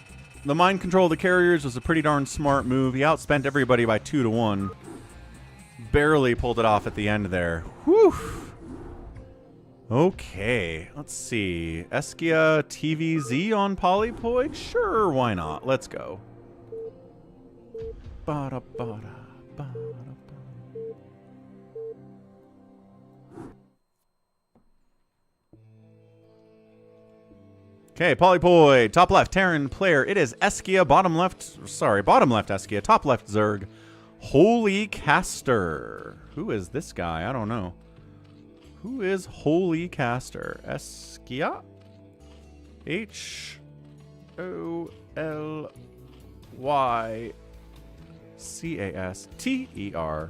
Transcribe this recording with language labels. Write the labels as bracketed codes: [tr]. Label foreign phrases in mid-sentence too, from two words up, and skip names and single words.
[en] The mind control of the carriers was a pretty darn smart move. He outspent everybody by 2 to 1. Barely pulled it off at the end there. Whew. Okay, let's see. Eskiya TVZ on Polypoid? Sure, why not? Let's go. Bada, bada, bada, bada. Okay, Polypoid. Top left, Terran player. It is Eskiya. Bottom left Eskiya. Top left, Zerg. Holy Caster. Who is this guy? I don't know. Who is Holy Caster? Eskiya? HOLYCASTER.